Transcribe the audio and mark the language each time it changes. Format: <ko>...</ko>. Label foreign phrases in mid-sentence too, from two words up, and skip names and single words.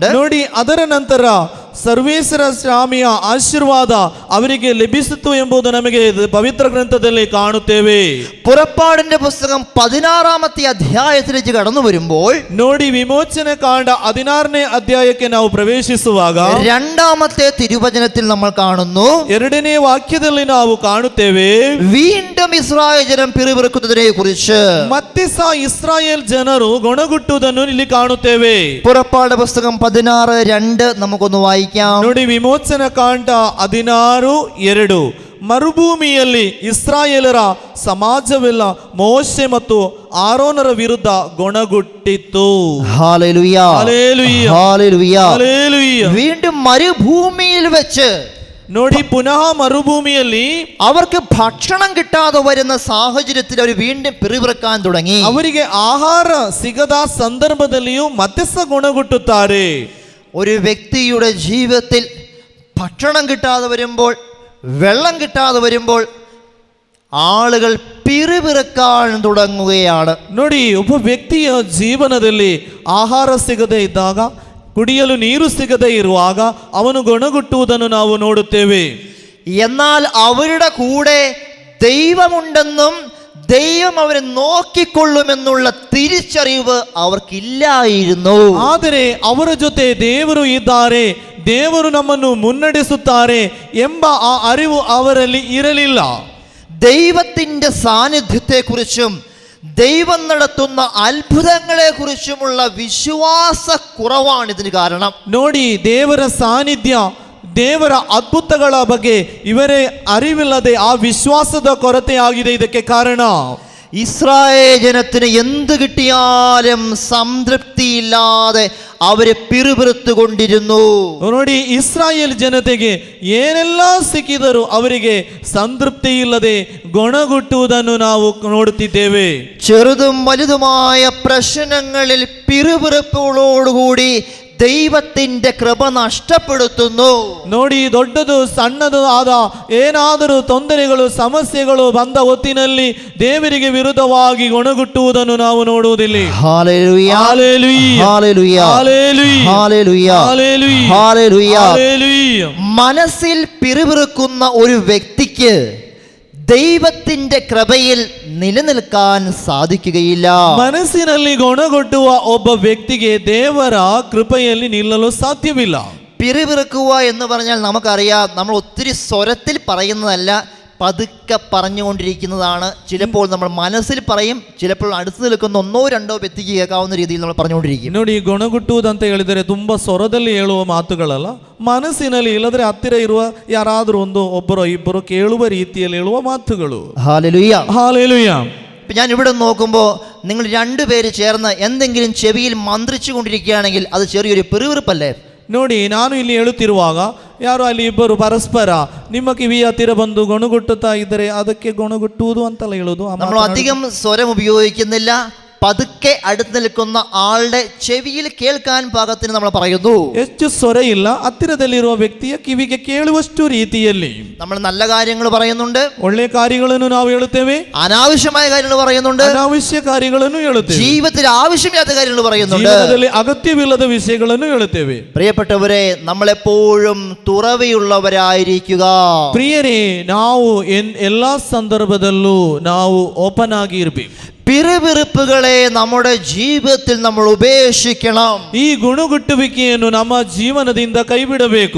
<kn>ನೋಡಿ, ಅದರ ನಂತರ ಸರ್ವೇಶ್ವರ ಸ್ವಾಮಿಯ ಆಶೀರ್ವಾದ ಅವರಿಗೆ ಲಭಿಸಿತು ಎಂಬುದು ನಮಗೆ ಪವಿತ್ರ ಗ್ರಂಥದಲ್ಲಿ ಕಾಣುತ್ತೇವೆ.</kn> <ml>പുറപ്പാടിന്റെ പുസ്തകം 16-ാമത്തെ അധ്യായത്തിലേക്ക് കടന്നു വരുമ്പോൾ,</ml> <kn>ನೋಡಿ, ವಿಮೋಚನೆ ಕಾಂಡ 16ನೇ ಅಧ್ಯಾಯಕ್ಕೆ ನಾವು ಪ್ರವೇಶಿಸುವಾಗ</kn> <ml>2-ാമത്തെ തിരുവചനത്തിൽ നമ്മൾ കാണുന്നു,</ml> <kn>2ನೇ ವಾಕ್ಯದಲ್ಲಿ ನಾವು ಕಾಣುತ್ತೇವೆ,</kn> <ml>വീണ്ടും ഇസ്രായേൽ ജനം പിറുപിറുക്കുന്നതിനെ കുറിച്ച്.</ml> <kn>ಮತ್ತೆ ಸಹ ಇಸ್ರಾಯೇಲ್ ಜನರು ಗೊಣಗುಟ್ಟುವುದನ್ನು ಇಲ್ಲಿ ಕಾಣುತ್ತೇವೆ.</kn> <ml>പുറപ്പാട് പുസ്തകം 16:2 നമുക്കൊന്ന് വായിക്കാം.</ml> <kn>ನೋಡಿ, ವಿಮೋಚನ ಕಾಂಡ 16:2. ಮರುಭೂಮಿಯಲ್ಲಿ ಇಸ್ರಾಯೇಲರ ಸಮಾಜವೆಲ್ಲ ಮೋಶೆ ಮತ್ತು ಆರೋನರ ವಿರುದ್ಧ ಗೊಣಗುಟ್ಟಿತ್ತು.</kn> <ml>ഹല്ലേലൂയ, ഹല്ലേലൂയ, ഹല്ലേലൂയ, ഹല്ലേലൂയ. വീണ്ടും മരുഭൂമിയിൽ വെച്ച്</ml> <kn>ನೋಡಿ, ಪುನಃ ಮರುಭೂಮಿಯಲ್ಲಿ</kn> <ml>അവർക്ക് ഭക്ഷണം കിട്ടാതെ വരുന്ന സാഹചര്യത്തിൽ അവർ വീണ്ടും പിറുപിറുക്കാൻ തുടങ്ങി.</ml> <kn>ಅವರಿಗೆ ಆಹಾರ ಸಿಗದ ಸಂದರ್ಭದಲ್ಲಿಯೂ ಮತ್ತೆ ಸಹ ಗೊಣಗುಟ್ಟುತ್ತಾರೆ.</kn> <ml>ഒരു വ്യക്തിയുടെ ജീവിതത്തിൽ ഭക്ഷണം കിട്ടാതെ വരുമ്പോൾ, വെള്ളം കിട്ടാതെ വരുമ്പോൾ ആളുകൾ പിറുപിറുക്കാൻ തുടങ്ങുകയാണ്.</ml> <kn>ನೋಡಿ, ಒಬ್ಬ ವ್ಯಕ್ತಿಯ ಜೀವನದಲ್ಲಿ ಆಹಾರ ಸಿಗದೇ ಇದ್ದಾಗ, ಕುಡಿಯಲು ನೀರು ಸಿಗದೇ ಇರುವಾಗ ಅವನು ಗೊಣಗುಟ್ಟುವುದನ್ನು ನಾವು ನೋಡುತ್ತೇವೆ.</kn> <ml>എന്നാൽ അവരുടെ കൂടെ ദൈവമുണ്ടെന്നും ദൈവം അവരെ നോക്കിക്കൊള്ളുമെന്നുള്ള തിരിച്ചറിവ് അവർക്കില്ലായിരുന്നു.</ml> <kn>ಆದರೆ ಅವರ ಜೊತೆ ದೇವರು ಇದ್ದಾರೆ, ದೇವರು ನಮ್ಮನ್ನು ಮುನ್ನಡೆಸುತ್ತಾರೆ ಎಂಬ ಆ ಅರಿವು ಅವರಲ್ಲಿ ಇರಲಿಲ್ಲ.</kn> <ml>ദൈവത്തിന്റെ സാന്നിധ്യത്തെക്കുറിച്ചും ദൈവം നടത്തുന്ന അത്ഭുതങ്ങളെ കുറിച്ചുമുള്ള വിശ്വാസക്കുറവാണ് ഇതിന് കാരണം.</ml> <kn>ನೋಡಿ, ದೇವರ ಸಾನ್ನಿಧ್ಯ, ದೇವರ ಅದ್ಭುತಗಳ ಬಗ್ಗೆ ಇವರೇ ಅರಿವಿಲ್ಲದೆ ಆ ವಿಶ್ವಾಸದ ಕೊರತೆ ಆಗಿದೆ ಇದಕ್ಕೆ ಕಾರಣ.</kn> <ml>ഇസ്രായേൽ ജനത്തിന് എന്ത് കിട്ടിയാലും സംതൃപ്തിയില്ലാതെ അവരെ പിറുപിറുത്തുകൊണ്ടിരുന്നു.</ml> <kn>ನೋಡಿ, ಇಸ್ರಾಯೇಲ್ ಜನತೆಗೆ ಏನೆಲ್ಲ ಸಿಕ್ಕಿದರೂ ಅವರಿಗೆ ಸಂತೃಪ್ತಿ ಇಲ್ಲದೆ ಗೊಣಗುಟ್ಟುವುದನ್ನು ನಾವು ನೋಡುತ್ತಿದ್ದೇವೆ.</kn> <ml>ചെറുതും വലുതുമായ പ്രശ്നങ്ങളിൽ പിറുപിറുപ്പുകളോടുകൂടി ദൈവത്തിന്റെ കൃപ നഷ്ടപ്പെടുത്തുന്നു.</ml> <kn>ನೋಡಿ, ದೊಡ್ಡದು ಸಣ್ಣದು ಆದ ಏನಾದರೂ ತೊಂದರೆಗಳು ಸಮಸ್ಯೆಗಳು ಬಂದ ಹೊತ್ತಿನಲ್ಲಿ ದೇವರಿಗೆ ವಿರುದ್ಧವಾಗಿ ಗೊಣಗುಟ್ಟುವುದನ್ನು ನಾವು ನೋಡುವುದಿಲ್ಲ.</kn> <ml>ഹല്ലേലൂയ, ഹല്ലേലൂയ, ഹല്ലേലൂയ, ഹല്ലേലൂയ, ഹല്ലേലൂയ, ഹല്ലേലൂയ, ഹല്ലേലൂയ. ഹല്ലേലൂയ. മനസ്സിൽ പിറുപിറുക്കുന്ന ഒരു വ്യക്തിക്ക് ദൈവത്തിന്റെ കൃപയിൽ നിലനിൽക്കാൻ സാധിക്കുകയില്ല.</ml> <kn>ಮನಸ್ಸಿನಲ್ಲಿ ಗೊಣಗೊಟ್ಟುವ ಒಬ್ಬ ವ್ಯಕ್ತಿಗೆ ದೇವರ ಕೃಪೆಯಲ್ಲಿ ನಿಲ್ಲಲು ಸಾಧ್ಯವಿಲ್ಲ.</kn> <ml>പിറുപിറുക്കുക എന്ന് പറഞ്ഞാൽ നമുക്കറിയാം, നമ്മൾ ഒത്തിരി സ്വരത്തിൽ പറയുന്നതല്ല, പതുക്കെ പറഞ്ഞുകൊണ്ടിരിക്കുന്നതാണ്. ചിലപ്പോൾ നമ്മൾ മനസ്സിൽ പറയും, ചിലപ്പോൾ അടുത്ത് നിൽക്കുന്ന ഒന്നോ രണ്ടോ വ്യക്തിക്ക് കേൾക്കാവുന്ന രീതിയിൽ നമ്മൾ പറഞ്ഞുകൊണ്ടിരിക്കും.</ml> <kn>ನೋಡಿ, ಗೊಣಗುಟ್ಟುವುದಂತ ಹೇಳಿದರೆ ತುಂಬಾ ಸ್ವರದಲ್ಲಿ ಹೇಳುವ ಮಾತುಗಳಲ್ಲ, ಮನಸ್ಸಿನಲ್ಲಿ ಇಲ್ಲದ್ರೆ ಹತ್ತಿರ ಇರುವ ಯಾರಾದರೂ ಒಬ್ಬರೋ ಇಬ್ಬರು ಕೇಳುವ ರೀತಿಯಲ್ಲಿ ಹೇಳುವ ಮಾತುಗಳು.</kn> <ml>ഹല്ലേലൂയ, ഹല്ലേലൂയ. ഞാൻ ഇവിടെ നോക്കുമ്പോൾ നിങ്ങൾ രണ്ടുപേര് ചേർന്ന് എന്തെങ്കിലും ചെവിയിൽ മന്ത്രിച്ചു കൊണ്ടിരിക്കുകയാണെങ്കിൽ അത് ചെറിയൊരു പിറുപിറുപ്പല്ലേ?</ml> <kn>ನೋಡಿ, ನಾನು ಇಲ್ಲಿ ಹೇಳುತ್ತಿರುವಾಗ ಯಾರು ಅಲ್ಲಿ ಇಬ್ಬರು ಪರಸ್ಪರ ನಿಮ್ಮ ಕಿವಿಯ ಹತ್ತಿರ ಬಂದು ಗೊಣಗುಟ್ಟುತ್ತಾ ಇದ್ದರೆ ಅದಕ್ಕೆ ಗೊಣಗುಟ್ಟುವುದು ಅಂತಲ್ಲ ಹೇಳುವುದು.</kn> <ml>നമ്മൾ അധികം സ്വരം ഉപയോഗിക്കുന്നില്ല, പതുക്കെ അടുത്ത് നിൽക്കുന്ന ആളുടെ ചെവിയിൽ കേൾക്കാൻ പാകത്തിന് നമ്മൾ പറയുന്നു.</ml> <kn>ಹೆಚ್ಚು ಸ್ವರ ಇಲ್ಲ, ಹತ್ತಿರದಲ್ಲಿರುವ ವ್ಯಕ್ತಿಯ ಕಿವಿಗೆ ಕೇಳುವಷ್ಟು ರೀತಿಯಲ್ಲಿ</kn> <ml>നമ്മൾ നല്ല കാര്യങ്ങൾ പറയുന്നുണ്ട്,</ml> <kn>ಒಳ್ಳೆಯ ಕಾರ್ಯಗಳನ್ನು ನಾವು ಹೇಳುತ್ತೇವೆ,</kn> <ml>അനാവശ്യമായ കാര്യങ്ങൾ പറയുന്നുണ്ട്,</ml> <kn>ಅನಾವಶ್ಯ ಕಾರ್ಯಗಳನ್ನು ಹೇಳುತ್ತೇವೆ,</kn> <ml>ജീവിതത്തിൽ ആവശ്യമില്ലാത്ത കാര്യങ്ങൾ പറയുന്നുണ്ട്,</ml> <kn>ಜೀವನದಲ್ಲಿ ಅಗತ್ಯವಿಲ್ಲದ ವಿಷಯಗಳನ್ನು ಹೇಳುತ್ತೇವೆ.</kn> <ml>പ്രിയപ്പെട്ടവരെ, നമ്മളെപ്പോഴും തുറവിയുള്ളവരായിരിക്കുക.</ml> <kn>ಪ್ರಿಯರೇ, ನಾವು ಎಲ್ಲಾ ಸಂದರ್ಭದಲ್ಲೂ ನಾವು ಓಪನ್ ಆಗಿ ಇರಬೇಕು.</kn> <ml>പിറുപിറുപ്പുകളെ നമ്മുടെ ജീവിതത്തിൽ നമ്മൾ ഉപേക്ഷിക്കണം.</ml> <kn>ಈ ಗುಣಗುಟ್ಟುವಿಕೆಯನ್ನು ನಮ್ಮ ಜೀವನದಿಂದ ಕೈಬಿಡಬೇಕು.</kn>